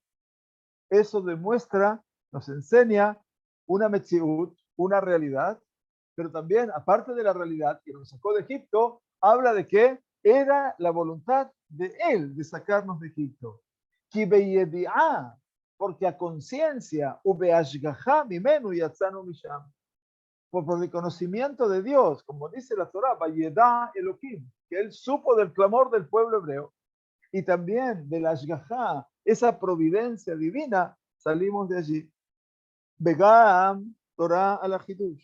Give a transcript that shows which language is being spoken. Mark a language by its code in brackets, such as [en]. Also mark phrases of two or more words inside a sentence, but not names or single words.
[es] Eso demuestra, nos enseña una metziut, una realidad, pero también, aparte de la realidad que nos sacó de Egipto, habla de que era la voluntad de él de sacarnos de Egipto. [he] כי בידיעה, [es] porque a conciencia, [he] ובהשגחה ממנו יצאנו משם, [es] por el conocimiento de Dios, como dice la Torah, [he] וידע אלהים, [es] que él supo del clamor del pueblo hebreo, y también de la Ashgajá, esa providencia divina, salimos de allí. [he] בגם תורה על חידוש.